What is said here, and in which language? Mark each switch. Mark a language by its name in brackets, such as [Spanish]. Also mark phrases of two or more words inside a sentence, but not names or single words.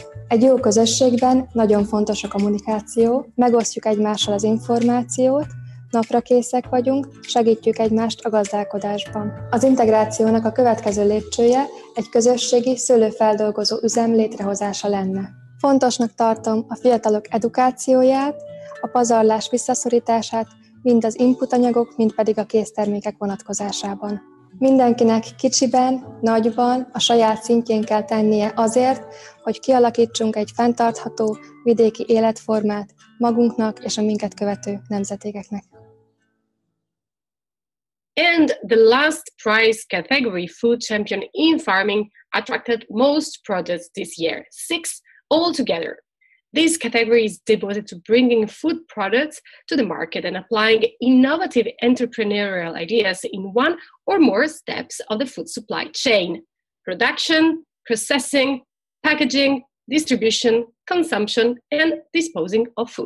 [Hungarian] Egy jó közösségben nagyon fontos a kommunikáció, megosztjuk egymással az információt, naprakészek vagyunk, segítjük egymást a gazdálkodásban. Az integrációnak a következő lépcsője egy közösségi szőlőfeldolgozó üzem létrehozása lenne. Fontosnak tartom a fiatalok edukációját, a pazarlás visszaszorítását, mind az inputanyagok, mind pedig a késztermékek vonatkozásában. Mindenkinek kicsiben, nagyban, a saját szintjén kell tennie azért, hogy kialakítsunk egy fenntartható vidéki életformát magunknak és a minket követő nemzedékeknek. [English] And the last prize category, Food Champion in Farming, attracted most projects this year, 6 altogether. This category is devoted to bringing food products to the market and applying innovative entrepreneurial ideas in one or more steps of the food supply chain: production, processing, packaging, distribution, consumption, and disposing of food.